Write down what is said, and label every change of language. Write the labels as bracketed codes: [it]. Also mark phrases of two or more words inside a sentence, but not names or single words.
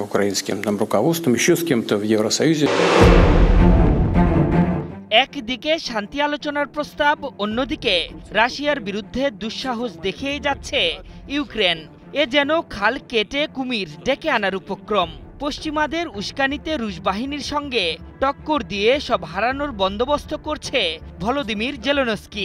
[ru] украинским руководством, еще с кем-то в Евросоюзе. [bn] একদিকে শান্তি আলোচনার প্রস্তাব, অন্যদিকে রাশিয়ার বিরুদ্ধে দুঃসাহস দেখিয়ে যাচ্ছে ইউক্রেন। এ যেন খাল কেটে কুমির ডেকে আনার উপক্রম। পশ্চিমাদের উস্কানিতে রুশ বাহিনীর সঙ্গে টক্কর দিয়ে সব হারানোর বন্দোবস্ত করছে ভলোদিমির জেলেনস্কি।